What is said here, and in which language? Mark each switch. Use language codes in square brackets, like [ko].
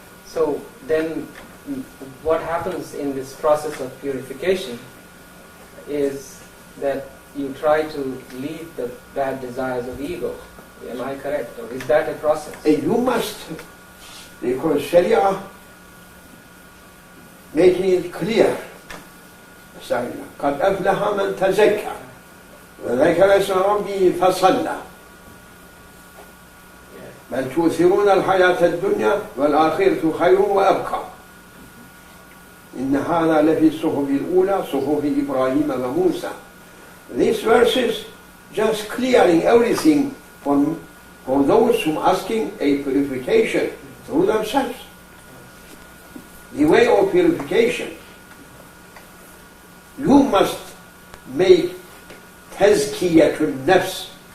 [en] So then what happens in this process of purification is that you try to leave the bad desires of ego. Am I correct? Or is that a process? You must, because Sharia making it clear. [ar] قد أفلح من تزكى وذكر اسم ربه فصلى بل تؤثرون الحياة الدنيا والآخرة خير وأبقى إن هذا لفي الصحف الأولى صحف إبراهيم وموسى. [en] These verses just clearing everything for those who are asking a purification through themselves. The way of purification. You must make tazkiyatun nafs.